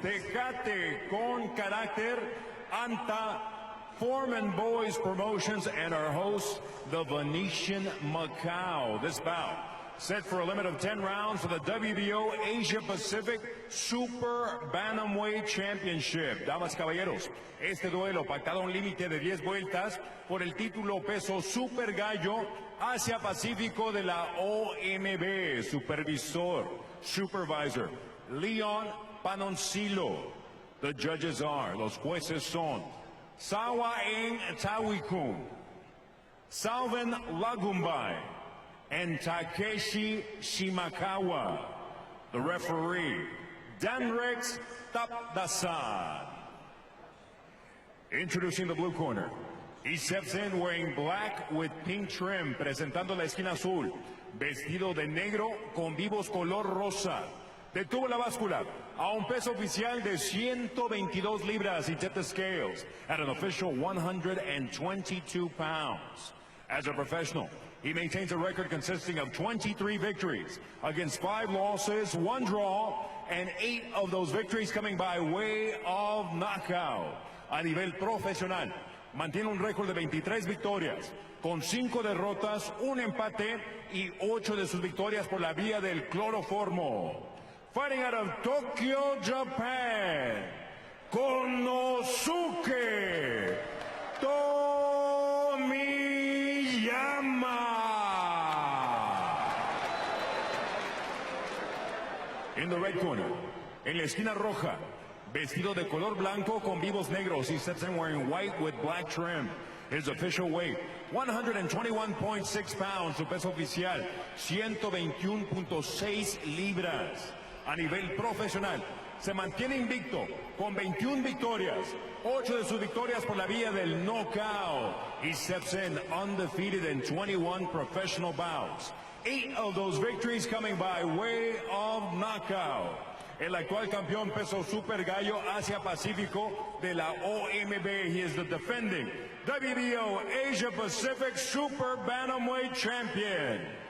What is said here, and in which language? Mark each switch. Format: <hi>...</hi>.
<en>Tecate con Carácter, Anta, Foreman Boys Promotions, and our host, the Venetian Macau. This bout set for a limit of 10 rounds for the WBO Asia Pacific Super Bantamweight Championship.</en> <es>Damas y caballeros, este duelo pactado a un límite de 10 vueltas por el título peso Super Gallo Asia Pacífico de la OMB.</es> <en>Supervisor, Leon Panoncillo. The judges are,</en> <es>los jueces son</es> <en>Sawa Eng Tawikun, Salvan Lagumbay, and Takeshi Shimakawa. The referee, Danrex Tapdasan. Introducing the blue corner, he steps in wearing black with pink trim,</en> <es>presentando la esquina azul, vestido de negro con vivos color rosa. Detuvo la báscula a un peso oficial de 122 libras.</es> <en>He tipped the scales at an official 122 pounds. As a professional, he maintains a record consisting of 23 victories against 5 losses, 1 draw, and 8 of those victories coming by way of knockout.</en> <es>A nivel profesional, mantiene un récord de 23 victorias, con 5 derrotas, 1 empate y 8 de sus victorias por la vía del cloroformo.</es> <en>Fighting out of Tokyo, Japan, Konosuke Tomiyama. In the red corner,</en> <es>en la esquina roja, vestido de color blanco con vivos negros,</es> <en>he steps in wearing white with black trim. His official weight, 121.6 pounds,</en> <es>su peso oficial, 121.6 libras. A nivel profesional, se mantiene invicto con 21 victorias, 8 de sus victorias por la vía del knockout.</es> <en>He steps in undefeated in 21 professional bouts, 8 of those victories coming by way of knockout.</en> <es>El actual campeón peso Super Gallo Asia Pacífico de la OMB.</es> <en>He is the defending WBO Asia Pacific Super Bantamweight Champion.</en>